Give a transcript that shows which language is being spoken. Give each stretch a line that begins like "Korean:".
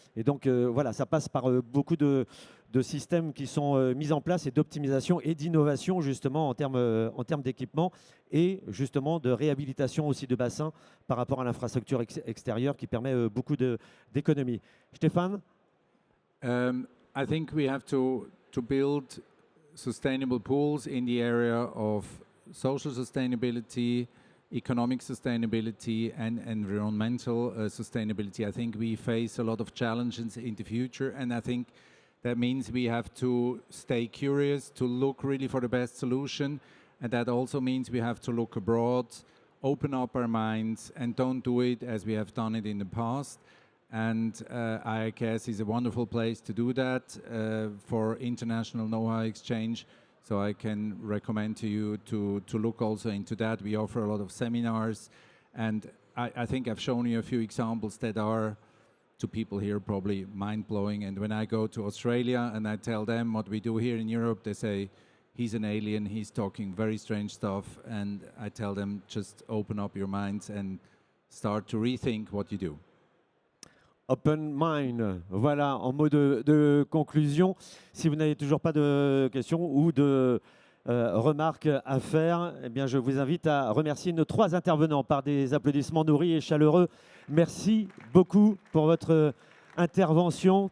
French: Et donc, voilà, ça passe par beaucoup de systèmes qui sont mis en place et d'optimisation et d'innovation justement en termes d'équipement et justement de réhabilitation aussi de bassins par rapport à l'infrastructure extérieure qui permet beaucoup d'économies. Stéphane?
English: I think we have to build sustainable pools in the area of social sustainability, economic sustainability and environmental sustainability. I think we face a lot of challenges in the future, and I think that means we have to stay curious, to look really for the best solution, and that also means we have to look abroad, open up our minds, and don't do it as we have done it in the past. And IIKS is a wonderful place to do that for international know-how exchange. So I can recommend to you to look also into that. We offer a lot of seminars, and I think I've shown you a few examples that are, to people here, probably mind-blowing. And when I go to Australia and I tell them what we do here in Europe, they say, he's an alien, he's talking very strange stuff. And I tell them, just open up your minds and start to rethink what you do. Open mind,
French: voilà, en mot de conclusion. Si vous n'avez toujours pas de questions ou de remarques à faire, eh bien, je vous invite à remercier nos 3 intervenants par des applaudissements nourris et chaleureux. Merci beaucoup pour votre intervention.